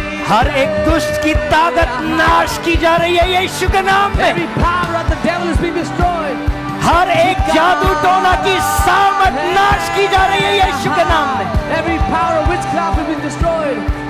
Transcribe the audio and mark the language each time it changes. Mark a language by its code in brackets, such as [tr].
[hi] हर एक दुष्ट की ताकत नाश की जा रही है यीशु के नाम में. [en] Every power of the devil is being destroyed. [hi] हर एक जादू टोना की सामर्थ नाश की जा रही है यीशु के नाम में. [en] Every power of witchcraft has been destroyed.